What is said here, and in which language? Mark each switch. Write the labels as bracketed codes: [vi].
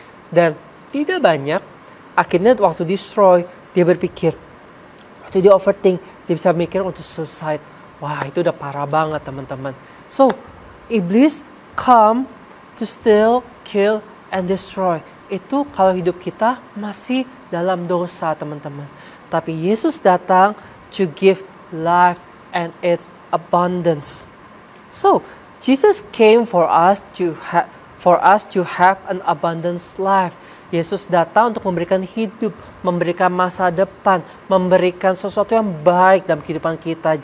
[id] Dan tidak banyak, akhirnya waktu destroy, dia berpikir, waktu dia overthink, dia bisa mikir untuk suicide. Wah, itu udah parah banget teman-teman. [en] So, iblis come to steal, kill, and destroy. [id] Itu kalau hidup kita masih dalam dosa teman-teman. Tapi Yesus datang [en] to give life and its abundance. So, Jesus came for us to have an abundance life. [id] Yesus datang untuk memberikan hidup, memberikan masa depan, memberikan sesuatu yang baik dalam kehidupan kita.